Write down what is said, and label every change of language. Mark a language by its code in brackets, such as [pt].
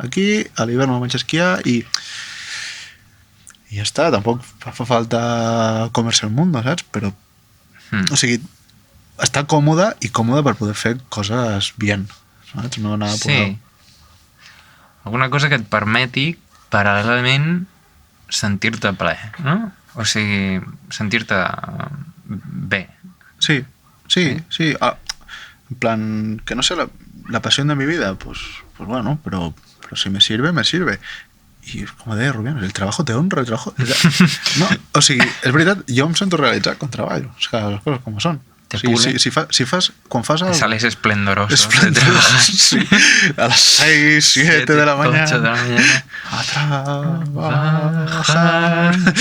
[ca] Aquí, a l'hivern me'n vaig a esquiar, i ja està, tampoc fa falta [es] comerse el mundo, [ca] saps? Però, o sigui, està còmode per poder fer coses bien, saps? No anar a poder... Sí. Alguna cosa que et permeti, paral·lelament, sentir-te ple, no? O sigui, sentir-te bé. Sí. [es] En plan, que no sé, la pasión de mi vida, pues bueno, pero si me sirve, me sirve. [ca] I com deia Rubiano, [es] el trabajo te honra, el trabajo... [ca] No, o sigui, és veritat, jo em sento realitzat quan treballo, o sigui, les coses com són. [es] Te pule. [ca] Si fas, quan fas algo... [es] Sales esplendoroso. Sí. A las 6, 7 de la mañana. 8 de la mañana. A trabajar.